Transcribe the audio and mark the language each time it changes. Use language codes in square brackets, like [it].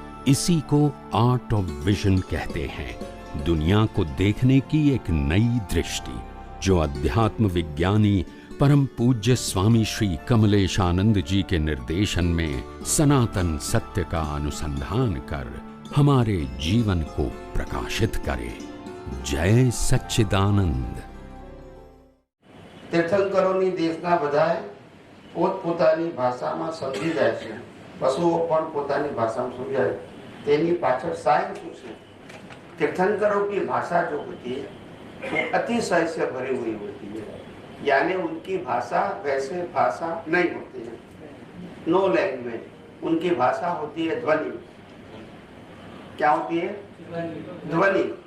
[hi] इसी को art of vision कहते हैं, दुनिया को देखने की एक नई दृष्टि, जो अध्यात्म विज्ञानी परम पूज्य स्वामी श्री कमलेशानंद जी के निर्देशन में सनातन सत्य का अनुसंधान कर हमारे जीवन को प्रकाशित करे। जय सच्चिदानंद। [gu] તીર્થંકરોની દેશના બધાએ પોતપોતાની ભાષામાં સમજી જાય છે, પશુઓ પણ પોતાની ભાષામાં સમજાય, તેની પાછળ સાયન્સ શું છે? [hi] तीर्थंकरों की भाषा जो होती है वो अतिशय से भरी हुई होती है, यानी उनकी भाषा वैसे भाषा नहीं होती है, [en] No language. [hi] उनकी भाषा होती है ध्वनि। क्या होती है? ध्वनि।